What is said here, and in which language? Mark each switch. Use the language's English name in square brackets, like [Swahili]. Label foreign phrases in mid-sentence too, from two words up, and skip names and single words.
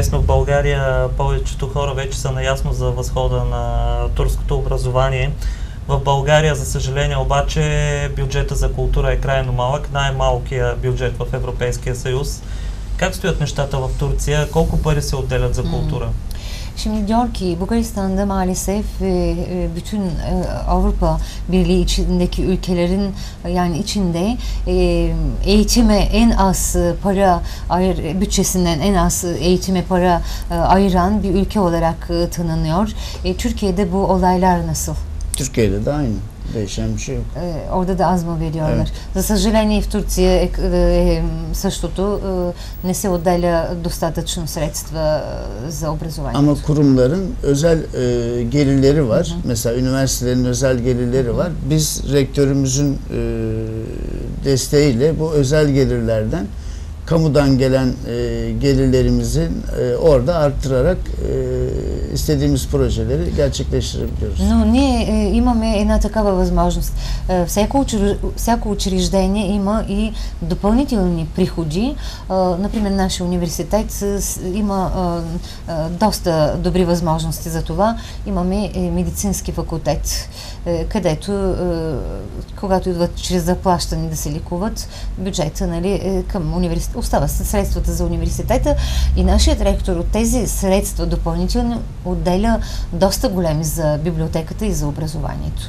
[Bulgarian] В България повечето хора вече са наясно за възхода на турското образование. В България, за съжаление, обаче бюджета за култура е крайно малък, най-малкият бюджет в Европейския съюз. Как стоят нещата в Турция? Колко пари се отделят за култура? [Turkish] Şimdi diyor ki Bulgaristan'da maalesef bütün Avrupa Birliği içindeki ülkelerin yani içinde eğitime en az para bütçesinden en az eğitime para ayıran bir ülke olarak tanınıyor. Türkiye'de bu olaylar nasıl? Türkiye'de de aynı. Değişen bir şey yok. Orada da az mı veriyorlar? [Bulgarian] За съжаление в Турция същото не се отделя достатъчно средства за образование. [Turkish] Ama kurumların özel gelirleri var. Mesela üniversitelerin özel gelirleri var. Biz rektörümüzün desteğiyle bu özel gelirlerden kamudan gelen gelirlerimizi orada arttırarak istediğimiz projeleri gerçekleştirebiliyoruz. [Bulgarian] Но ние имаме една такава възможност. Всяко учреждение има и допълнителни приходи. Например, нашия университет има доста добри възможности за това. Имаме медицински факултет, където когато идват чрез заплащане да се лекуват, бюджета към университета остава средствата за университета и нашият ректор от тези средства допълнително отделя доста големи за библиотеката и за образованието.